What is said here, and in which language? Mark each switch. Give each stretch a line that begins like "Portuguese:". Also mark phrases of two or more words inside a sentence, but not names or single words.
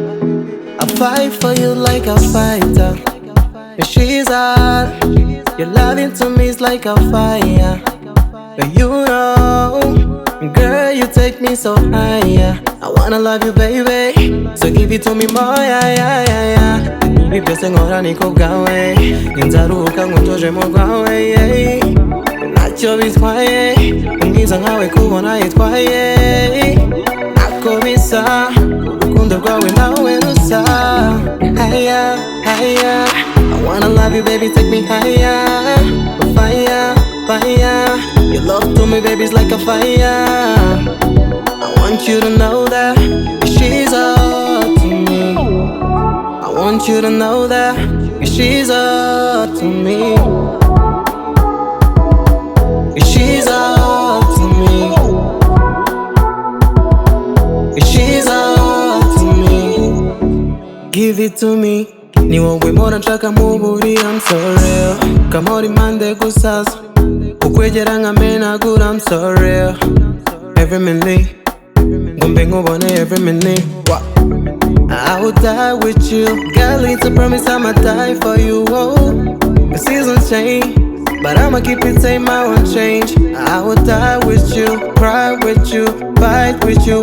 English: I fight for you like a fighter. She's all. Your loving to me is like a fire. But you know, girl, you take me so higher. I wanna love you, baby. So give it to me more, yeah, yeah, yeah, yeah.
Kinyarwanda: Ibyo nkora niko bwawe inzaruka nkutoje mu rwawe, yeah. Ntacyo bitwaye umwiza nkawe kubona yitwaye ntako bisa urukundo rwawe nawe rusa.
English: Higher, higher, I wanna love you, baby, take me higher. Fire, fire, your love to me, baby, is like a fire. I want you to know that she's all to me. I want you to know that she's all to me. She's all to me. She's all to me. Give it to me.
Kinyarwanda: Ni wowe mpora nshaka mu buri,
English: I'm so real.
Kinyarwanda: Kamora impande gusaza kukwegera nkamenagura,
English: I'm so real. Every minute
Kinyarwanda: ngombe nkubone
English: every minute. I will die with you. Girl, it's a promise I'ma die for you. Oh, the seasons change, but I'ma keep it same, I won't change. I will die with you, cry with you, fight with you.